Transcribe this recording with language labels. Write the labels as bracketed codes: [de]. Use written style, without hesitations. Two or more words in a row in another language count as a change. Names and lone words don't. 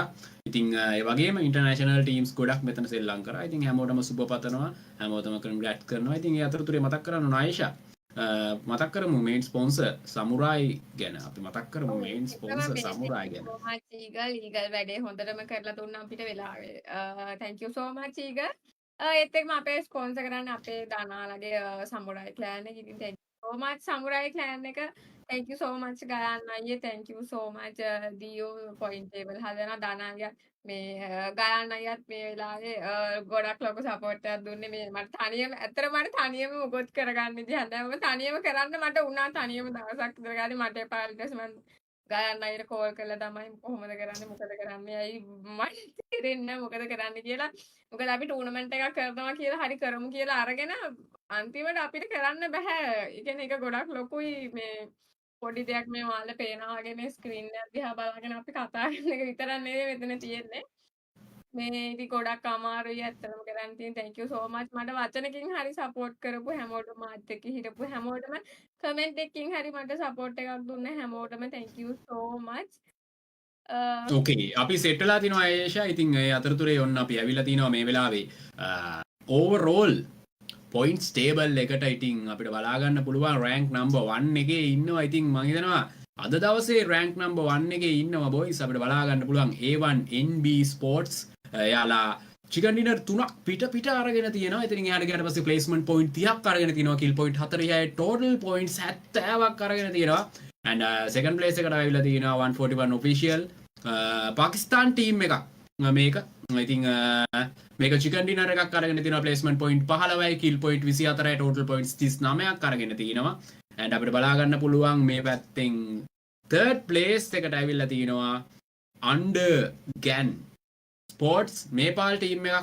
[si] ඉතින් ඒ වගේම ඉන්ටර්නැෂනල් ටීම්ස් ගොඩක් මෙතන සෙල්ලම් කරා. ඉතින් හැමෝටම සුබ පතනවා. හැමෝටම කන්ග්‍රැට් කරනවා. ඉතින් ඒ අතරතුරේ මතක් කරන්න ඕන ආයිෂා මතක් කරමු [en] main sponsor [si] සමුරායි ගැන. අපි මතක් කරමු [en] main sponsor [si] සමුරායි ගැන. ඊගල් වැඩේ හොඳටම කරලා දුන්නා අපිට වෙලාවේ. [en] thank you so much ඊගල්. [si] ඒත් එක්කම අපේ ස්පොන්සර් කරන්නේ අපේ දානාලගේ සමුරායි ක්ලෑන් එක. ඉතින් [en] thank you so much [si] සමුරායි ක්ලෑන් එක. [en] thank you so much ගයාන් අයියේ. thank you so much the point table [si] හදන දානාලිය මේ ගයාන් අයියත් මේ වෙලාවේ ගොඩක් ලොකු සපෝට් එකක් දුන්නේ. මේ මට තනියම ඇත්තටම මට තනියම මොකොත් කරගන්න ඉතින් හැම තනියම කරන්න මට උනා. තනියම දවසක් විතර ගානේ මට එපා ඊට පස්සේ මම ගයාන් අයියට කෝල් කරලා තමයි කොහොමද කරන්නේ මොකද කරන්නේ ඇයි මට තේරෙන්නේ මොකද කරන්නේ කියලා. මොකද අපි ටූර්නමන්ට් එකක් කරනවා කියලා හරි කරමු කියලා අරගෙන අන්තිමට අපිට කරන්න බෑ. ඒ කියන්නේ ඒක ගොඩක් ලොකුයි. මේ පොඩි දෙයක් මේ ඔයාලා පේනවා වගේ මේ ස්ක්‍රීන් එක දිහා බලාගෙන අපි කතා කරන එක විතරක් නෙවෙයි මෙතන තියෙන්නේ. මේ ඉතින් ගොඩක් අමාරුයි ඇත්තටම කරන්න තියෙන. [en] thank you so much [si] මට වචනකින් හරි සපෝට් කරපු හැමෝටම මාත් එක්ක හිටපු හැමෝටම කමෙන්ට් එකකින් හරි මට සපෝට් එකක් දුන්න හැමෝටම [en] thank you so much. [si] ඕකේ අපි සෙට් වෙලා තිනවා ආයේෂා. ඉතින් ඒ අතරතුරේ ඔන්න අපි ඇවිල්ලා තිනවා මේ වෙලාවේ [en] overall points table [si] එකට. ඉතින් අපිට බලා ගන්න පුළුවන් [en] rank number 1 [si] එකේ ඉන්නවා. ඉතින් මම හිතනවා අද දවසේ [en] rank number 1 [si] එකේ ඉන්නවා බොයිස්. අපිට බලා ගන්න පුළුවන් A1 NB ස්පෝර්ට්ස්. එයාලා [en] chicken dinner [si] 3ක් පිට අරගෙන තියෙනවා. ඉතින් එයාට ගියාට පස්සේ [en] placement point [si] 30ක් අරගෙන තිනවා. [en] kill point [si] 46යි [en] total points [si] 70ක් අරගෙන තියෙනවා. [en] and second place [si] එකට ආවිලා තියෙනවා 141 [en] official Pakistan team [si] එකක් මේක. ඉතින් මේක චිකන් ඩිනර් එකක් අරගෙන තියෙනවා. [en] placement point [si] 15යි [en] kill point [si] 24යි [en] total points [si] 39ක් අරගෙන තියෙනවා. and අපිට බලා ගන්න පුළුවන් මේ පැත්තෙන් [en] third place [si] එකට ආවිලා තියෙනවා UNDERGANG ස්පෝර්ට්ස් මේපාල් ටීම් එකක්.